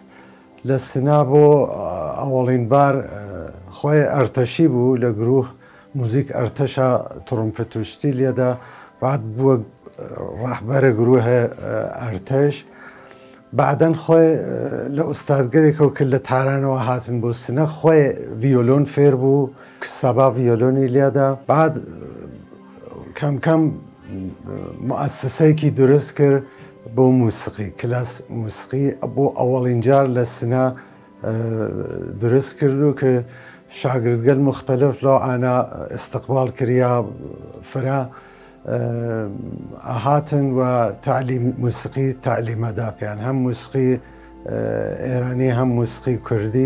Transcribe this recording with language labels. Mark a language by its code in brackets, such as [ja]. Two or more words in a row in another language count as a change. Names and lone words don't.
[ckb] لە سنا بۆ ئەوەڵین بار خۆی ئەرتەشی بوو لە گروه موزیک ئەرتەشە تڕۆمپەتوشتی لێدا، بعد بووە ڕەحبەرە گروهە ئەرتەش. بعدەن خۆی لە ئوستادگەرێکەوە کرد لە تارانەوە هاتن بۆ سنە، خۆی ڤیۆلۆن فێر بوو کە سەبا ڤیۆلۆنی لێدا. بعد کەم کەم مؤسسەیەکی دروست کرد بۆ موسیقی، کلاس موسیقی بۆ ئەوەڵین جار لە سنە دروست کردو کە شاگردگەل مختلف لەو ئانا استقبال کریا فرا هاتن و موسیقی تعلیمەدا پێیان، هەم موسیقی ئێرانی هەم موسیقی کوردی.